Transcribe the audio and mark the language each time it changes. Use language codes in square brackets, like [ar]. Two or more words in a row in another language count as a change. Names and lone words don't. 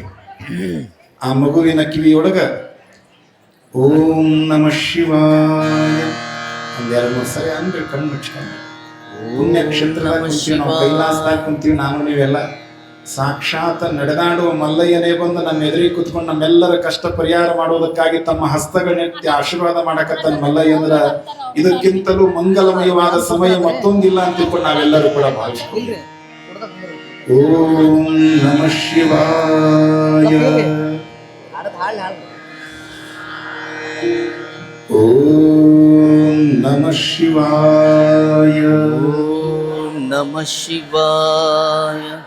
[kn] ಆ ಮಗುವಿನ ಕಿವಿಯೊಳಗ [sa] ಓಂ ನಮಃ ಶಿವಾಯ [kn] ಒಂದೆರಡು ಮೂರು ಸರಿ ಅಂದ್ರೆ ಕಣ್ಣು ಮುಚ್ಕೊಂಡು ಪುಣ್ಯಕ್ಷೇತ್ರದಾಗ ಕುಂತೀವಿ ನಾವು, ಕೈಲಾಸದಾಗ ಕುಂತೀವಿ ನಾನು ನೀವೆಲ್ಲ. ಸಾಕ್ಷಾತ್ ನಡೆದಾಡುವ ಮಲ್ಲಯ್ಯನೇ ಬಂದು ನಮ್ಮ ಎದುರಿಗೆ ಕುತ್ಕೊಂಡು ನಮ್ಮೆಲ್ಲರ ಕಷ್ಟ ಪರಿಹಾರ ಮಾಡುವುದಕ್ಕಾಗಿ ತಮ್ಮ ಹಸ್ತಗಳನ್ನೆತ್ತಿ ಆಶೀರ್ವಾದ ಮಾಡಕತ್ತಾನ ಮಲ್ಲಯ್ಯ ಅಂದ್ರ ಇದಕ್ಕಿಂತಲೂ ಮಂಗಲಮಯವಾದ ಸಮಯ ಮತ್ತೊಂದಿಲ್ಲ ಅಂತ ತಿಳ್ಕೊಂಡು ನಾವೆಲ್ಲರೂ ಕೂಡ ಭಾವಿಸ್ತೀವಿ. [sa] ಓಂ ನಮಃ ಶಿವಾಯ ಓಂ ನಮಃ ಶಿವಾಯ ಓಂ ನಮಃ ಶಿವಾಯ